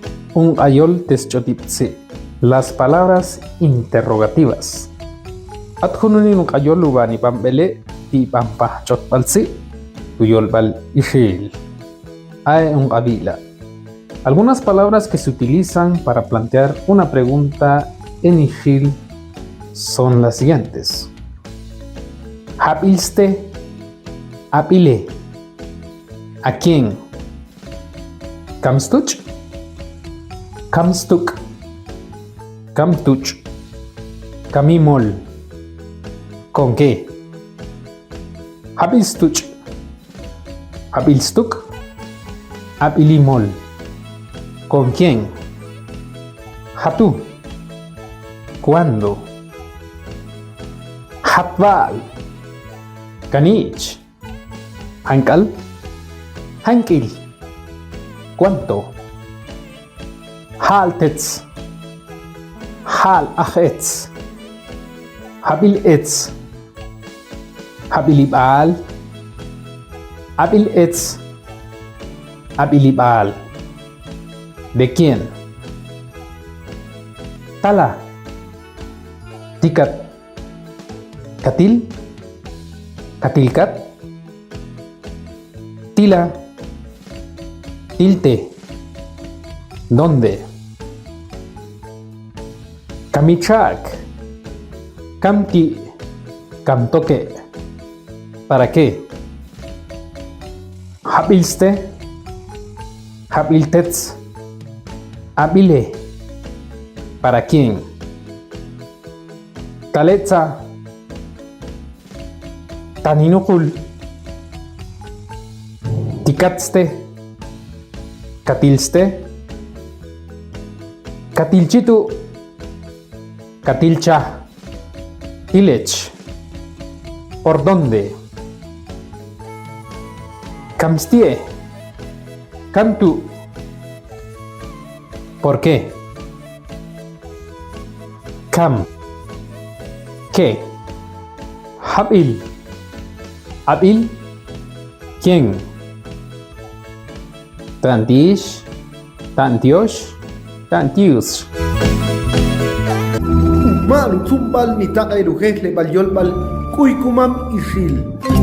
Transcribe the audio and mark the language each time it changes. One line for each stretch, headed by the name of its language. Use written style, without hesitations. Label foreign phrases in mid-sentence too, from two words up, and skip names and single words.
Ixil: Un ayol teschotipsi.
Spanish: Las palabras interrogativas.
Ixil: Adjununi un ayol ubani pambele ti pampa chotpalsi. Tuyolbal ishil. Ae un abila.
Spanish: Algunas palabras que se utilizan para plantear una pregunta en ishil son las siguientes.
Ixil: Hapilste, apile.
Spanish: ¿A quién?
Ixil: Kamstuch, kamstuk, kamtuch, kamimol.
Spanish: ¿Con qué?
Ixil: Hapilstuch, hapilstuk, apilimol.
Spanish: ¿Con quién? Hatu. ¿Cuándo?
Ixil: Hatbal. Kanich. Hankal. Hankil. ¿Cuánto? Haltetz. Hal achetz. Habil etz. Habilibal. Abil etz. Abilibal.
Spanish: ¿De quién?
Ixil: Tala. Tikat. Katil. Katilkat. Tila. Tilte. ¿Dónde? Kamichak. Kamki. Kamtoke.
Spanish: ¿Para qué?
Ixil: Habilste. Habiltetz. Habile.
Spanish: ¿Para quién?
Ixil: Taletza. Taninukul. Tikatste. Katilste. Katilchitu. Katilcha. Tilech.
Spanish: ¿Por dónde? Kamstie. Kamtu. ¿Por qué?
Ixil: Kam. ¿Qué? Habil. Abil. ¿Quién? Tantish. Tantiosh. Tantius. Malu tumbal ni takay rujes le balyol bal kuy kumam ishil.